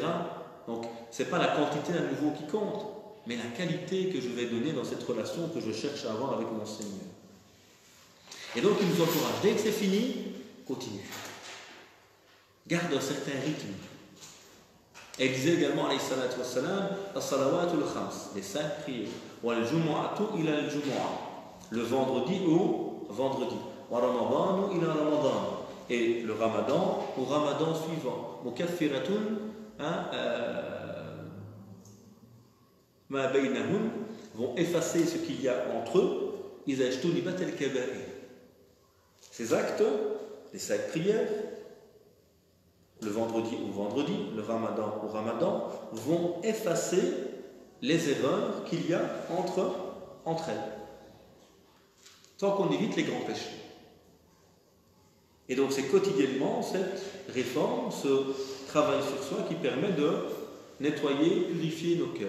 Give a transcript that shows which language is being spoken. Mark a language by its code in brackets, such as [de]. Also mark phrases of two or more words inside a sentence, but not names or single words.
[fr] Donc c'est pas la quantité à nouveau qui compte, mais la qualité que je vais donner dans cette relation que je cherche à avoir avec mon Seigneur. Et donc il nous encourage, dès que c'est fini, continue. Garde un certain rythme. Et il disait également, [ar] عليه الصلاة والسلام, الصلوات الخمس, [fr] les 5 prières, [ar] والجمعة إلى الجمعة, [fr] le vendredi au vendredi, [ar] ورمضان إلى رمضان, [fr] et le ramadan au ramadan suivant, [ar] مكفرات، ما بينهم, [fr] vont effacer ce qu'il y a entre eux, [ar] إذا اجتنبت الكبائر. [fr] Ces actes, les 5 prières, le vendredi au vendredi, le ramadan au ramadan, vont effacer les erreurs qu'il y a entre elles. Tant qu'on évite les grands péchés. Et donc c'est quotidiennement cette réforme, ce travail sur soi qui permet de nettoyer, purifier nos cœurs.